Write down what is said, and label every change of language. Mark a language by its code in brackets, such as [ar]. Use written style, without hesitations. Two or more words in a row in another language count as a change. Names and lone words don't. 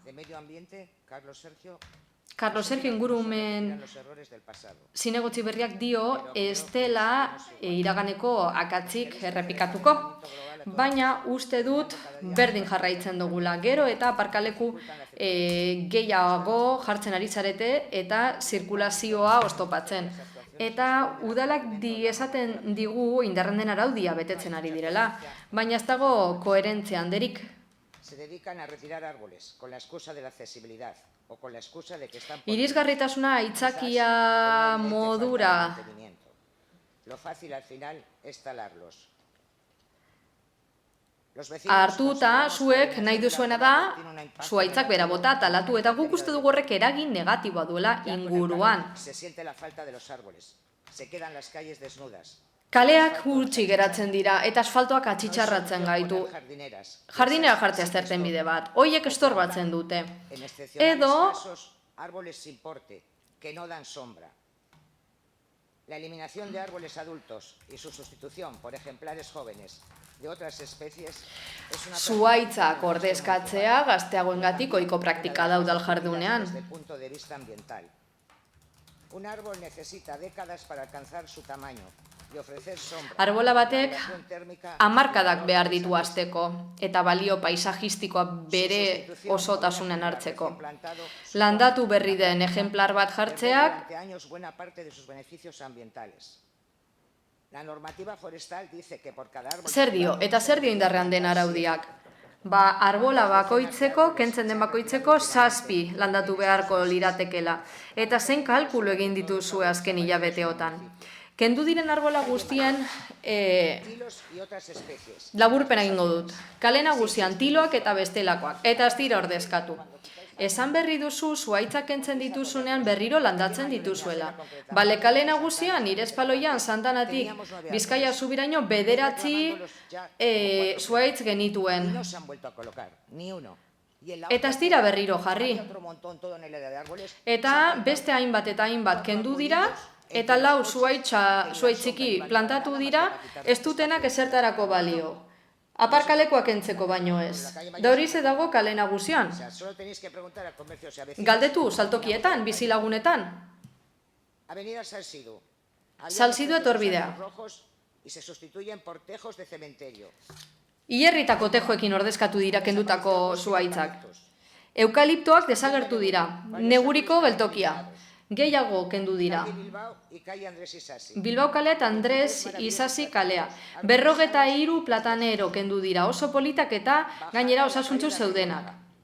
[eu] Carlos Sergio ingurumen zinegotzi berriak dio ez dela iraganeko akatzik errepikatuko, baina uste dut berdin jarraitzen dugula. Gero eta aparkaleku gehiago jartzen ari zarete eta zirkulazioa oztopatzen. Eta udalak esaten digu indarren den araudia betetzen ari direla, baina ez dago koherentzia handerik. [es] Se dedican a retirar árboles con la excusa de la accesibilidad o con la excusa de que están [eu] Irisgarritasuna aitzakia modura [es] lo fácil al final es talarlos. [eu] Hartuta, zuek nahi duzuena da, zuaitzak bera bota, talatu, eta guk uste dugu horrek eragin negatiboa duela inguruan. [es] Se siente la falta de los árboles. Se quedan las calles desnudas. [eu] Kaleak gutxi geratzen dira, eta asfaltoak atxitxarratzen gaitu. Jardinera jartzea zerten bide bat, hoiek estorbatzen dute. Edo, [es] árboles sin porte, que no dan sombra. La eliminación de árboles adultos y su sustitución por ejemplares jóvenes de otras especies es una [eu] zuaitzak ordezkatzea gazteagoengatik ohiko praktika da udal jardunean. [es] desde el punto de vista ambiental. Un árbol necesita décadas para alcanzar su tamaño y ofrecer sombra. [eu] Arbola batek hamarkadak behar ditu hasteko eta balio paisajistikoa bere osotasunen hartzeko. Landatu berri den ejemplar bat jartzeak [es] Durante años buena parte de sus beneficios ambientales. La normativa forestal dice que por cada árbol [eu] zer dio, eta zer dio indarrean den araudiak? Arbola bakoitzeko, kentzen den bakoitzeko, 7 landatu beharko liratekela. Eta zein kalkulu egin dituzue azken hilabeteotan. Kendu diren arbola guztien laburpen egingo dut. Kale nagusian tiloak eta bestelakoak, eta ez dira ordezkatu. Esan berri duzu, zuaitzak kentzen dituzunean berriro landatzen dituzuela. Bale, kale nagusian, Irespaloian, Santanatik, Bizkaia zubiraino, 9 zuaitz genituen. [es] no se han vuelto a colocar, ni uno. [eu] Eta ez dira berriro jarri. Eta beste hainbat eta hainbat kendu dira, eta 4 zuaitziki plantatu dira, ez dutenak ezertarako balio. Aparkalekoak entzeko baino ez. Da hori ze dago kale nagusian. [es] O sea, solo tenéis que preguntar al comercio si a vecinos. [eu] Galdetu saltokietan, bizilagunetan. [es] Avenida Salsidu. [eu] Salsidu etorbidea. [es] Rojos y se sustituyen por tejos de cementerio. [eu] Hierritako tejoekin ordezkatu dira kendutako zuaitzak. Eukaliptoak desagertu dira, neguriko geltokia. Gehiago kendu dira. [es] Bilbao y calle Andrés Isasi. [eu] Bilbao kalea eta Andres Isasi kalea. 53 platanero kendu dira, oso politak eta gainera osasuntzu zeudenak.